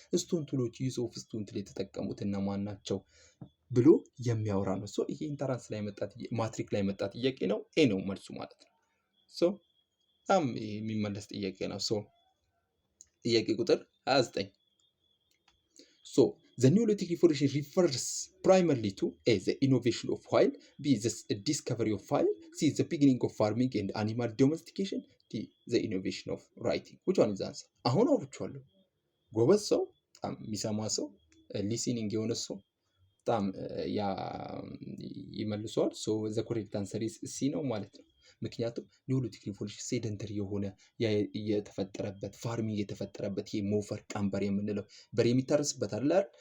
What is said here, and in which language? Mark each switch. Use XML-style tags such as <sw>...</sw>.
<am>ስቶን ቱሎች ዩዝ ኦፍ ስቶን ቱል የተጠቀሙት እነማን ናቸው ብሎ የሚያወራ ነው። ሶ ይሄ ኢንተራንስ ላይ መጣ ማትሪክ ላይ መጣ ጥያቄ ነው። ኤ ነው መልሱ ማለት ነው። ሶ በጣም የሚመለስ ጥያቄ ነው። ሶ ጥያቄ ቁጥር 29</am> <en>So the Neolithic revolution refers primarily to A, the innovation of oil, B, the discovery of fire, C, the beginning of farming and animal domestication, D, the innovation of writing. which one is the answer?</en> <am>አሁን አውርቼዋለሁ። ጎበዝ ሰው በጣም የሚሰማ ሰው ሊሲኒንግ የሆነ ሰው በጣም ያ ይመልሰዋል። ሶ</am> <en>ዘ ኮሬክት አንሰር ኢዝ ሲ</en> <am>ነው ማለት ነው። ምክንያቱም ኒዮሊቲክ ሪቮሉሽን ሴደንተሪ የሆነ የተፈጠረበት ፋርሚንግ የተፈጠረበት ይሄ ሞፈር ቀንበር የምንለው በሬ የሚታረስበት አለ አይደል?</am>